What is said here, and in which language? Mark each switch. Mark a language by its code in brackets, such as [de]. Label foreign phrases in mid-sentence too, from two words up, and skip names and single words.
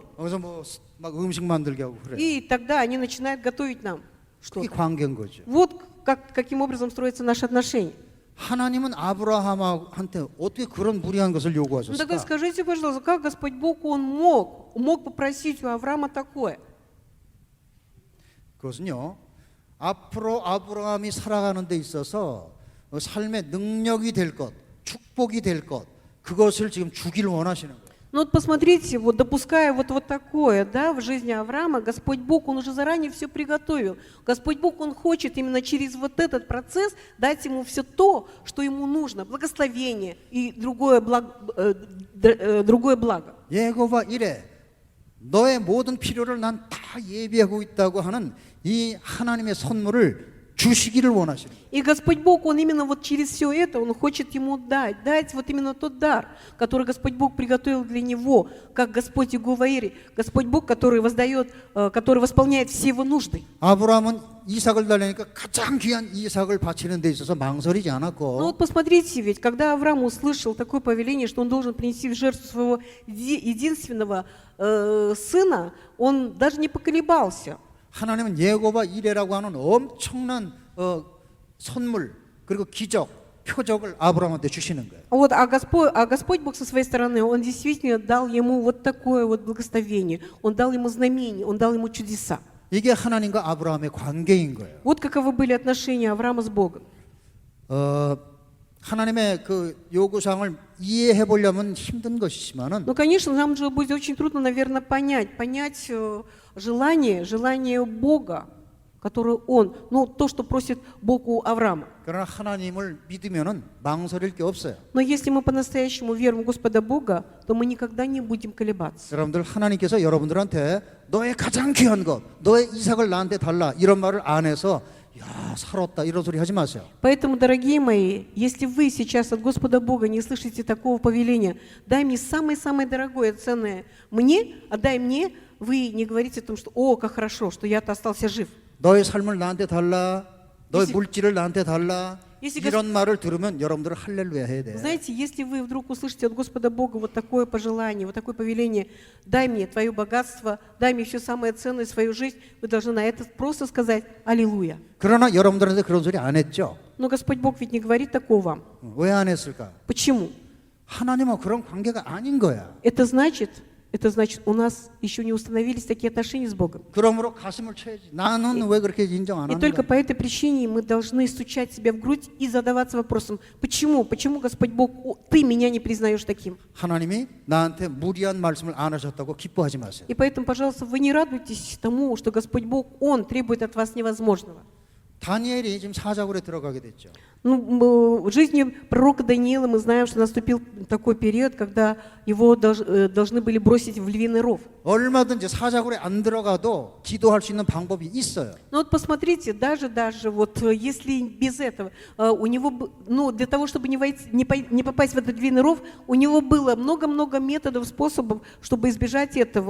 [ko] 거기서 뭐 막 음식 만들게 하고 그래. [ru] И тогда они начинают готовить нам [ko] 그게 [ru] что-то. [ko] 관계인 거죠. [ru] Вот каким образом строятся наши отношения. [ko] 하나님은 아브라함한테 어떻게 그런 무리한 것을 [ru] Ну тогда [ko] 요구하셨을까? [ru] скажите, пожалуйста, как Господь Бог, Он мог попросить у Авраама такое? [ko] 그것은요, 앞으로 아브라함이 살아가는 데 있어서 삶의 능력이 될 것, 축복이 될 것, 그것을 지금 주기를 원하시는 거예요. [ru] Ну вот посмотрите, вот допуская вот такое, да, в жизни Авраама, Господь Бог, Он уже заранее все приготовил. Господь Бог, Он хочет именно через вот этот процесс дать ему все то, что ему нужно, благословение и другое благо. [ko] 예고가 이래 너의 모든 필요를 난 다 예비하고 있다고 하는 이 하나님의 선물을 주시기를 원하시는 거예요. [ru] И Господь Бог, Он именно вот через все это, Он хочет ему дать вот именно тот дар, который Господь Бог приготовил для него, как Господь Иегова-Ире, Господь Бог, который воздает, который восполняет все его нужды. [ko] 아브라함은 이삭을 달라니까 가장 귀한 이삭을 바치는 데 있어서 망설이지 [ru] Ну [ko] 않았고 [ru] вот посмотрите, ведь когда Авраам услышал такое повеление, что он должен принести в жертву своего единственного сына, он даже не поколебался. [ko] 하나님은 예고바 이레라고 하는 엄청난 선물 그리고 기적, 표적을 아브라함한테 주시는 거예요. [ru] Вот, а Господь Бог со своей стороны, Он действительно дал ему вот такое вот благословение, Он дал ему знамение, Он дал ему чудеса. [ko] 이게 하나님과 아브라함의 관계인 거예요. [ru] Вот каковы были отношения Авраама с Богом. [ko] 하나님의 그 요구사항을 이해해 보려면 힘든 것이지만은 [ru] Ну, конечно, нам же будет очень трудно, наверное, понять желание Бога, которое Он, ну, то, что просит Бог у Авраама. [ko] 그러나 하나님을 믿으면은 망설일 게 없어요. [ru] Но если мы по-настоящему верим в Господа Бога, то мы никогда не будем колебаться. [ko] 여러분들 하나님께서 여러분들한테 너의 가장 귀한 것, 너의 이삭을 나한테 달라 이런 말을 안 해서 야 살았다 이런 소리 하지 마세요. [ru] Поэтому, дорогие мои, если вы сейчас от Господа Бога не слышите такого повеления, дай мне самое-самое дорогое, ценное мне, отдай мне, вы не говорите о том, что «О, как хорошо, что я-то остался жив». [ko] 너의 삶을 나한테 달라, 너의 [ru] если- [ko] 물질을 나한테 달라 [ru] если [ko] 이런 말을 들으면 여러분들은 할렐루야 해야 돼. [ru] Знаете, если вы вдруг услышите от Господа Бога вот такое пожелание, вот такое повеление, дай мне твое богатство, дай мне все самое ценное, свою жизнь, вы должны на это просто сказать «Аллилуйя». [ko] 그러나 여러분들한테 그런 소리 안 했죠. [ru] Но Господь Бог ведь не говорит такого вам. [ko] 왜 안 했을까? [ru] Почему? [ko] 하나님은 그런 관계가 아닌 거야. [ru] Это значит, у нас еще не установились такие отношения с Богом. [ko] 그러므로 가슴을 쳐야지. 나는 왜 그렇게 인정 안 [ru] И только [ko] 하는가? [ru] по этой причине мы должны стучать себя в грудь и задаваться вопросом, почему, Господь Бог, ты меня не признаешь таким? [ko] 하나님이 나한테 무리한 말씀을 안 하셨다고 기뻐하지 마세요. [ru] И поэтому, пожалуйста, вы не радуйтесь тому, что Господь Бог, Он требует от вас невозможного. [ko] 다니엘이 지금 사자굴에 들어가게 됐죠. [ru] Ну, в жизни пророка Даниила мы знаем, что наступил такой период, когда его должны были бросить в львиный ров. [ko] 얼마든지 사자굴에 안 들어가도 기도할 수 있는 방법이 있어요. [ru] Но вот посмотрите, даже вот если без этого, у него, ну, для того, чтобы не попасть в этот львиный ров, у него было много-много методов, способов, чтобы избежать этого.